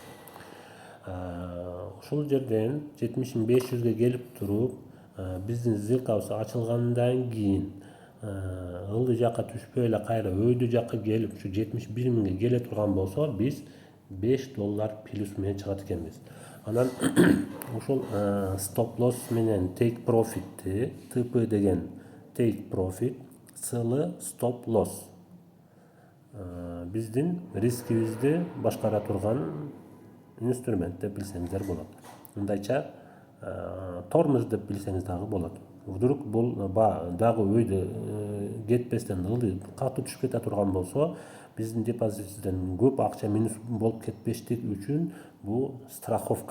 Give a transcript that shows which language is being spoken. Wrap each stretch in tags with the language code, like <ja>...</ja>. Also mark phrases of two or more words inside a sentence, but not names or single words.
<ky>Ушул жерден 70.500ге келип туруп, биздин сделкабыз ачылгандан кийин ылдый жакка түшпөй эле кайра өйдө жакка келип ушу 71 миңге келе турган болсо, биз $5 плюс менен чыгат экенбиз. Анан ушул</ky> <en>stop loss</en> <ky>менен take profit'ти, TP деген</ky> <en>take profit,</en> <ky>CL</ky> <en>stop loss</en> <ky>биздин рискибизди башкара турган инструмент деп билсеңиздер болот. Мындайча тормоз деп билсеңиз дагы болот. Вдруг бул дагы өйдө кетпестен ылдый катуу түшүп кете турган болсо, биздин депозитибизден көп акча минус болуп кетпештик үчүн бул страховка.</ky>